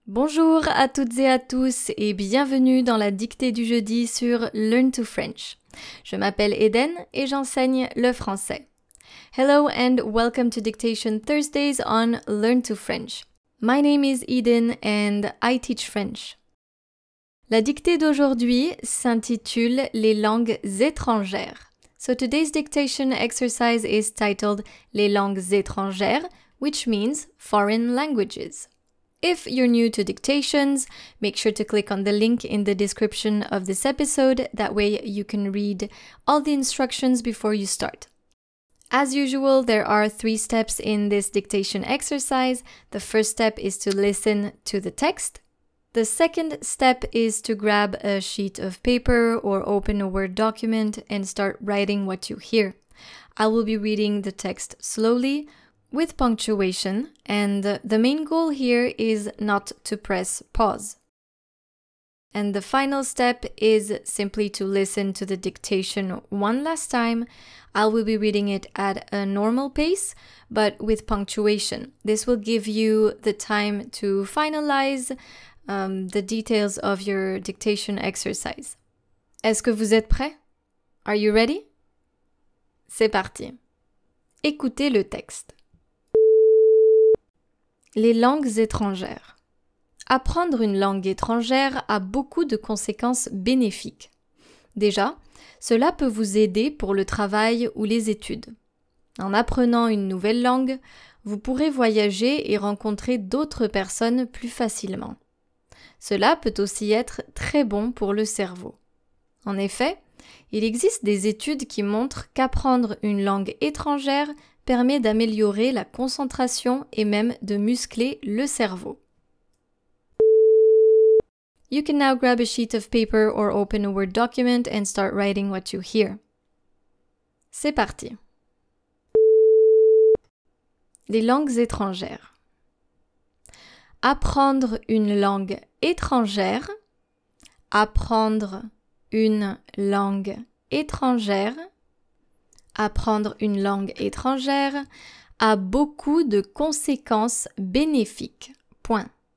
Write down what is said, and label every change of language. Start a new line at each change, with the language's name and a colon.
French: Bonjour à toutes et à tous et bienvenue dans la dictée du jeudi sur Learn to French. Je m'appelle Eden et j'enseigne le français.
English: Hello and welcome to Dictation Thursdays on Learn to French. My name is Eden and I teach French.
French: La dictée d'aujourd'hui s'intitule Les langues étrangères.
English: So today's dictation exercise is titled
French: Les langues étrangères,
English: which means foreign languages. If you're new to dictations, make sure to click on the link in the description of this episode. That way you can read all the instructions before you start. As usual, there are 3 steps in this dictation exercise. The first step is to listen to the text. The second step is to grab a sheet of paper or open a Word document and start writing what you hear. I will be reading the text slowly, with punctuation, and the main goal here is not to press pause. And the final step is simply to listen to the dictation one last time. I will be reading it at a normal pace, but with punctuation. This will give you the time to finalize the details of your dictation exercise.
French: Est-ce que vous êtes prêts?
English: Are you ready?
French: C'est parti. Écoutez le texte. Les langues étrangères. Apprendre une langue étrangère a beaucoup de conséquences bénéfiques. Déjà, cela peut vous aider pour le travail ou les études. En apprenant une nouvelle langue, vous pourrez voyager et rencontrer d'autres personnes plus facilement. Cela peut aussi être très bon pour le cerveau. En effet, il existe des études qui montrent qu'apprendre une langue étrangère permet d'améliorer la concentration et même de muscler le cerveau.
English: You can now grab a sheet of paper or open a Word document and start writing what you hear.
French: C'est parti. Les langues étrangères. Apprendre une langue étrangère. Apprendre une langue étrangère. Apprendre une langue étrangère a beaucoup de conséquences bénéfiques. Point.